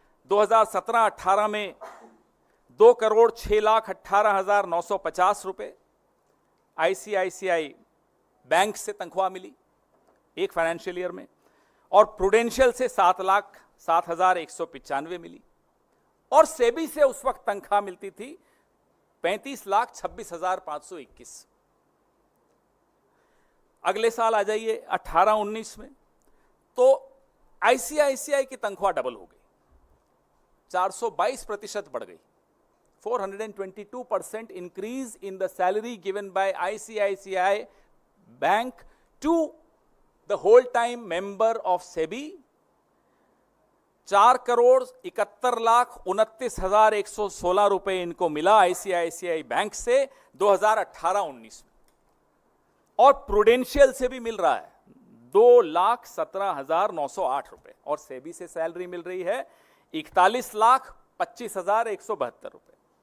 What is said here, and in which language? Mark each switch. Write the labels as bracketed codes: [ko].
[hi] 2017-18 में 2,06,18,950 रुपए ICICI bank से तनख्वाह मिली एक फाइनेंशियल ईयर में, और प्रूडेंशियल से 7,07,195 मिली, और सेबी से उस वक्त तनख्वाह मिलती थी 35,26,521। अगले साल आ जाइए 18-19 में, तो आईसीआईसीआई की तनख्वाह डबल हो गई, 422% बढ़ गई। [en] 422% increase in the salary given by ICICI Bank to the whole-time member of SEBI। [hi] 4,71,29,116 रुपए इनको मिला आईसीआईसीआई बैंक से 2018-19 में, और प्रूडेंशियल से भी मिल रहा है 2,17,908 रुपए, और सेबी से सैलरी मिल रही है 41,25,172 रुपए।